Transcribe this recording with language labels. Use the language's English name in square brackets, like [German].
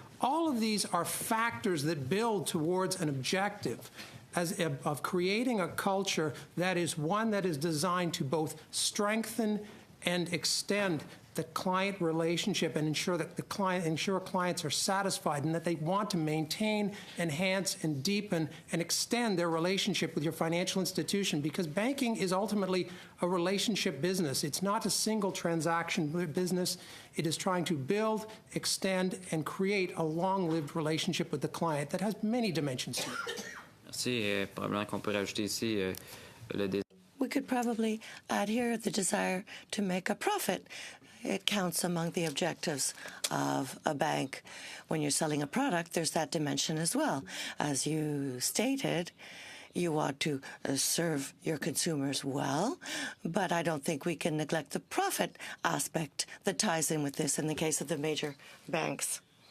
[English] All of these are factors that build towards an objective of creating a culture that is one that is designed to both strengthen and extend the client relationship and ensure clients are satisfied and that they want to maintain, enhance, and deepen and extend their relationship with your financial institution, because banking is ultimately a relationship business. It's not a single transaction business. It is trying to build, extend, and create a long-lived relationship with the client that has many dimensions to it. [French] Merci. Probablement qu'on peut rajouter ici le désir. [English] We could probably add here the desire to make a profit. It counts among the objectives of a bank. When you're selling a product, there's that dimension as well. As you stated, you want to serve your consumers well, but I don't think we can neglect the profit aspect that ties in with this in the case of the major banks.